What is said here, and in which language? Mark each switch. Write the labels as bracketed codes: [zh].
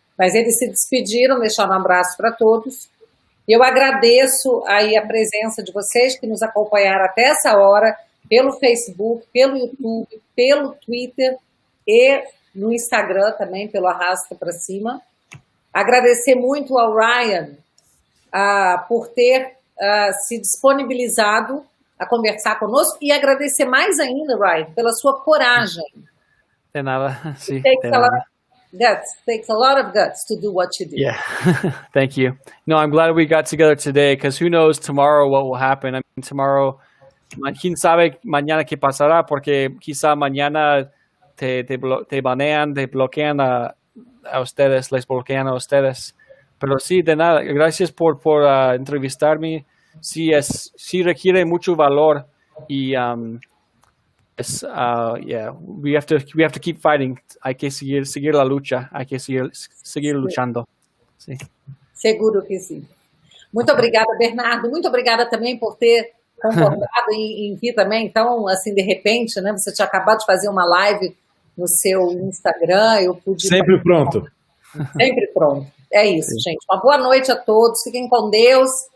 [pt] Mas eles se despediram, deixaram um abraço para todos. Eu agradeço aí a presença de vocês que nos acompanharam até essa hora, pelo Facebook, pelo YouTube, pelo Twitter e no Instagram também, pelo Arrasta para Cima. Agradecer muito ao Ryan por ter se disponibilizado a conversar conosco e agradecer mais ainda, Ryan, pela sua coragem. [es] De nada, sí, [en] Takes a lot of guts to do what you do. Yeah, thank you. No, I'm glad we got together today, because who knows tomorrow what will happen. I mean, tomorrow, [es] quién sabe mañana qué pasará, porque quizá mañana te banean, te bloquean a ustedes, les bloquean a ustedes. Pero sí, de nada, gracias por entrevistarme. Sí requiere mucho valor y [en] we have to keep fighting. [es] Hay que seguir la lucha, hay que seguir luchando. Sí. [pt] Seguro que sim. Muito obrigada, Bernardo. Muito obrigada também por ter concordado em vir também. Então, assim, de repente, né? Você tinha acabado de fazer uma live no seu Instagram. Eu pude. Sempre pronto. Sempre pronto. É isso, gente. Uma boa noite a todos. Fiquem com Deus.